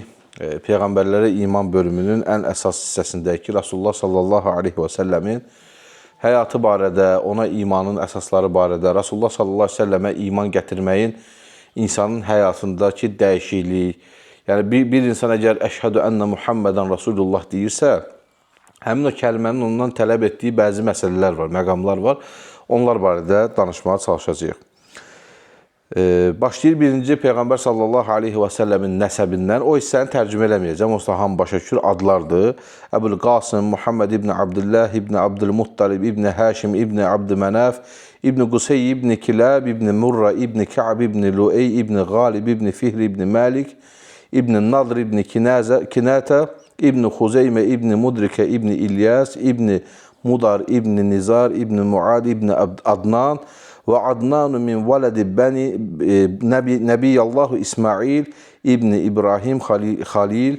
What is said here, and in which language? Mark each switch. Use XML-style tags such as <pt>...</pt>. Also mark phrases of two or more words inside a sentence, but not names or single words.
<az>Peyğəmbərlərə iman bölümünün ən əsas hissəsindəki Rasulullah</az> <ar>صلى الله عليه وسلم</ar> <az>həyatı barədə, ona imanın əsasları barədə, Rasulullah</az> <ar>صلى الله عليه وسلم</ar> <az>iman gətirməyin insanın həyatındakı dəyişiklik, yəni bir insan əgər</az> <ar>أشهد أن محمدا رسول الله</ar> <az>deyirsə, həmin o kəlmənin ondan tələb etdiyi bəzi məsələlər var, məqamlar var. Onlar barədə danışmağa çalışacağıq. Başlayır birinci Peyğəmbər</az> <ar>صلى الله عليه وسلم</ar> <az>nəsəbindən. O hissəni tərcümə eləməyəcəm. O da hamı başa düşür adlardır. Əbul Qasım, Muhammed ibn Abdullah, ibn Abdülmuttalib, ibn Həşim, ibn Abdümenaf, ibn Qusey, ibn Kilab, ibn Murra, ibn Ka'b, ibn Lu'ey, ibn Ghalib, ibn Fihr, ibn Malik, ibn Nadr, ibn Kinata, İbn Xuzeymə, İbn Mudrikə, İbn İlyas, İbn Mudar, İbn Nizar, İbn Muad, İbn Adnan və</az> <ar>عدنان من ولد بني نبي الله إسماعيل,</ar> <az>İbn İbrahim Xalil.</az>